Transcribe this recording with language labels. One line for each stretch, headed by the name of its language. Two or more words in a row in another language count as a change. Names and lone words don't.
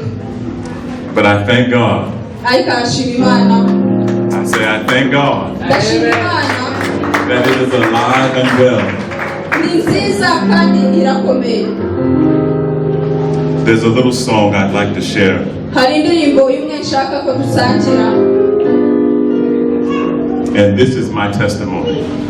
English: But I thank God.
Kinyarwanda: Ariko arashima Imana.
English: I say I thank God
Kinyarwanda: Ndashima Imana
English: that it is alive and well.
Kinyarwanda: ni nziza kandi irakomeye.
English: There's a little song I'd like to share.
Kinyarwanda: Hari indirimbo imwe nshaka ko dusangira.
English: And this is my testimony.